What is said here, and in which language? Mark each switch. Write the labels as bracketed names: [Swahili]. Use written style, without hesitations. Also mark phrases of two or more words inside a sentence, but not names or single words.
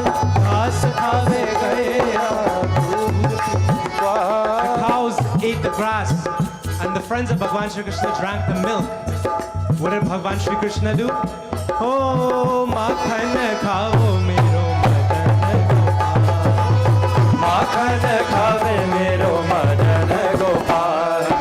[Braj] घास खावे गैया, दूध पीवे ग्वाल. [English] The cows ate the grass, and the friends of Bhagavan Shri Krishna drank the milk. What did Bhagavan Shri Krishna do? [Braj] Oh, माखन खाओ मेरो मदन गोपाल. माखन खावे मेरो मदन गोपाल.